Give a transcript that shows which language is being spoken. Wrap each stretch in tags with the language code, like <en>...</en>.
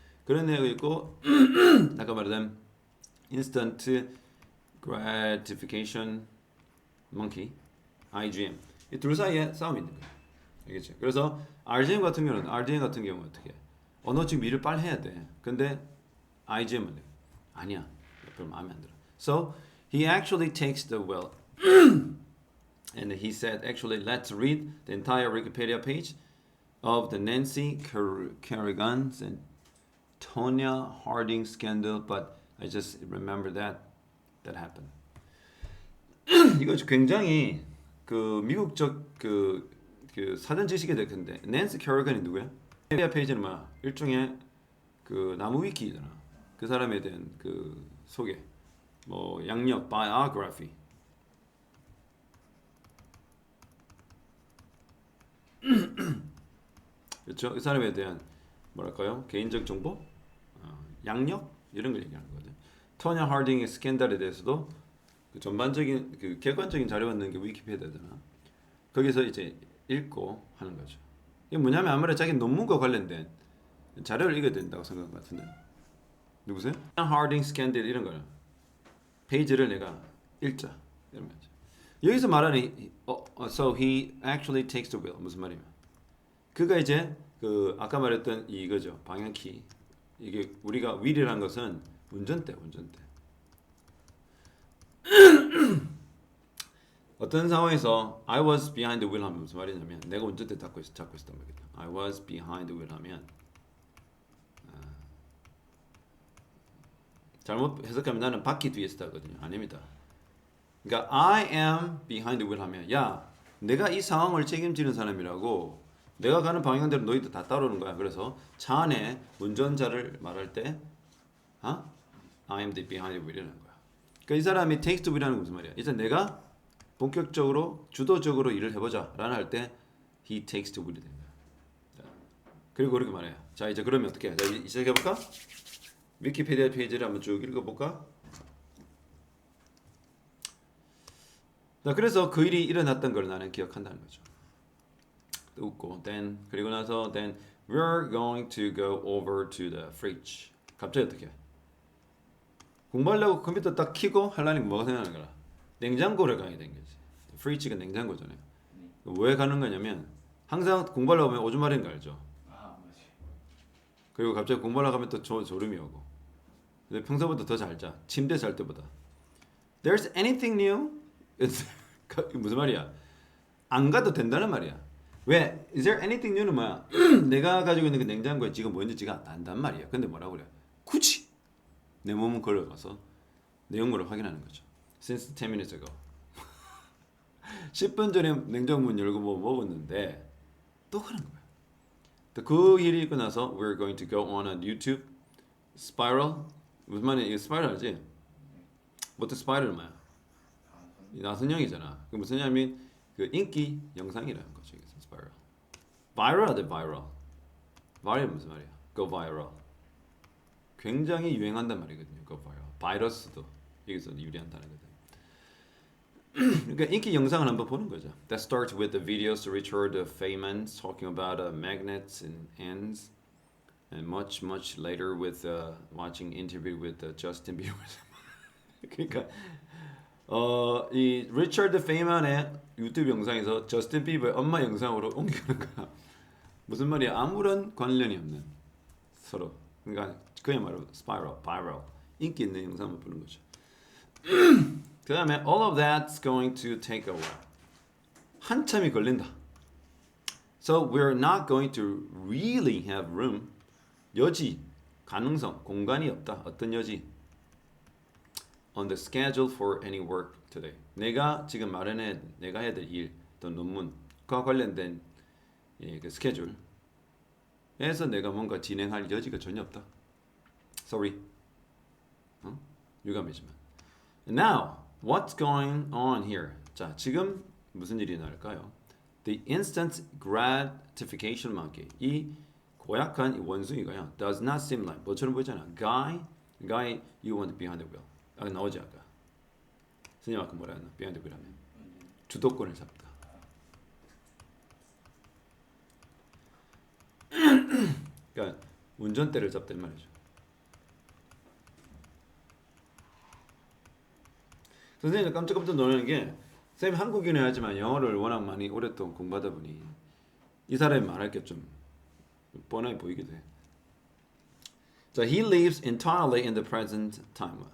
<ko>그런 애가 있고 아까 말했던</ko> <en>instant gratification monkey,</en> <ko>IGM 이 둘 사이에 싸움이 있는 거예요. 알겠죠? 그래서 RDM 같은 경우는 어떻게? 너 지금 일을 빨리 해야 돼. 근데 IGM은 아니야. 별로 마음에 안 들어.</ko> <en>So he actually takes the wheel. And he said, actually, let's read the entire Wikipedia page of the Nancy Kerrigan and Tonya Harding scandal. But I just remember that happened.</en> <ko>이거 굉장히 그 미국적 그 사전 지식이 될 텐데 낸시 캐리건이 누구야? 위키피디아 페이지는 뭐야? 일종의 그 나무 위키잖아. 그 사람에 대한 그 소개, 뭐 양력, biography. 그렇죠? 그 사람에 대한 뭐랄까요? 개인적 정보, 양력 이런 걸 얘기하는 거거든. 토냐 하딩의 스캔들에 대해서도 그 전반적인 그 객관적인 자료가 있는 게 위키피디아잖아. 거기서 이제 읽고 하는 거죠. 이게 뭐냐면 아무래도 자기 논문과 관련된 자료를 읽어야 된다고 생각한 것 같은데. 누구세요? 하딩 스캔들 이런 거는 페이지를 내가 읽자 이런 거죠. 여기서 말하는</ko> <en>so he actually takes the wheel</en> <ko>무슨 말이냐? 그가 이제 그 아까 말했던 이거죠 방향키 이게 우리가 wheel이라는 것은 운전대. 어떤 상황에서</ko> <en>I was behind the wheel</en> <ko>하면 무슨 말이냐면 내가 운전대 잡고 있었단 말이다.</ko> <en>I was behind the wheel</en> <ko>하면 잘못 해석하면 나는 바퀴 뒤에 있었거든요. 아닙니다. 그러니까</ko> <en>I am behind the wheel</en> <ko>하면 야 내가 이 상황을 책임지는 사람이라고 내가 가는 방향대로 너희들 다 따르는 거야. 그래서 차 안에 운전자를 말할 때</ko> <en>I am the behind the wheel</en> <ko>이라는 거야. 그러니까 이 사람이</ko> <en>takes the wheel</en> <ko>이라는 건 무슨 말이야? 일단 내가 본격적으로 주도적으로 일을 해보자 라는 할 때</ko> <en>he takes the wheel</en> <ko>이 된다. 그리고 그렇게 말해요. 자 이제 그러면 어떻게 해? 자 시작해볼까? 위키피디아 페이지를 한번 쭉 읽어볼까? 자 그래서 그 일이 일어났던 걸 나는 기억한다는 거죠. 웃고</ko> <en>then</en> <ko>그리고 나서</ko> <en>then we're going to go over to the fridge.</en> <ko>갑자기 어떻게 해? 공부하려고 컴퓨터 딱 켜고 하려니까 뭐가 생각나는 거야? 냉장고를 가게 된 거지. fridge가 냉장고잖아요. 왜 가는 거냐면 항상 공부하려고 하면 오줌 마리는 거 알죠? 맞지. 그리고 갑자기 공부하려고 하면 또 졸음이 오고. 근데 평소보다 더 잘 자. 침대 잘 때보다.</ko> <en>There's anything new?</en> <ko>무슨 말이야? 안 가도 된다는 말이야. 왜?</ko> <en>Is there anything new는</en> <ko>뭐야? 내가 가지고 있는 그 냉장고에 지금 뭔지가 안단 말이야. 근데 뭐라고 그래? 굳이 내 몸은 걸어가서 내용물을 확인하는 거죠.</ko> <en>Since 10 minutes ago.</en> <ko>10분 전에 냉장고 문 열고 뭐 먹었는데 또 그런 거야. 그 일이 있고 나서</ko> <en>we're going to go on a YouTube spiral.</en> <ko>무슨 말이야? 이거 스파이럴 알지? 뭐또 스파이럴 뭐야? 나선형이잖아. 그 무슨 냐면 그 인기 영상이라는 거죠. 스파이럴. 바이럴하대 바이럴. viral 무슨 말이야?</ko> <en>go viral.</en> <ko>굉장히 유행한단 말이거든요.</ko> <en>go viral.</en> <ko>바이러스도 여기서 유리한다는 거죠. 그러니까 인기 영상을 한번 보는 거죠.</ko> <en>That starts with the videos to Richard Feynman talking about magnets and ends, and much later with watching interview with Justin Bieber.</en> <ko>그러니까 이 리처드 페이만의 유튜브 영상에서 저스틴 비버의 엄마 영상으로 옮기는 거야. 무슨 말이야? 아무런 관련이 없는 서로. 그러니까 그야말로 스파이럴, 바이럴 인기 있는 영상을 보는 거죠. 그 다음에</ko> <en>all of that's going to take a while.</en> <ko>한참이 걸린다.</ko> <en>So we're not going to really have room.</en> <ko>여지, 가능성, 공간이 없다. 어떤 여지?</ko> <en>On the schedule for any work today.</en> <ko>내가 지금 마련해 내가 해야 될 일, 또 논문과 관련된 그 스케줄에서 내가 뭔가 진행할 여지가 전혀 없다.</ko> <en>Sorry.</en> <ko>유감이지만.</ko> <en>Now, what's going on here?</en> <ko>자, 지금 무슨 일이 날까요?</ko> <en>The instant gratification monkey.</en> <ko>이 고약한 이 원숭이가요.</ko> <en>Does not seem like</en> <ko>뭐처럼 보이잖아.</ko> <en>Guy, you want behind the wheel.</en> <ko>아, 나오지 아까. 선생님 아까 뭐라 했나?</ko> <en>behind the wheel</en> <ko>하면 주도권을 잡다. 그러니까 운전대를 잡단 말이죠. 선생님 깜짝깜짝 놀라는 게 선생님 한국인이 하지만 영어를 워낙 많이 오랫동안 공부하다 보니 이 사람이 말할 게 좀 뻔하게 보이기도 해.</ko> <en>자, he lives entirely in the present time.</en>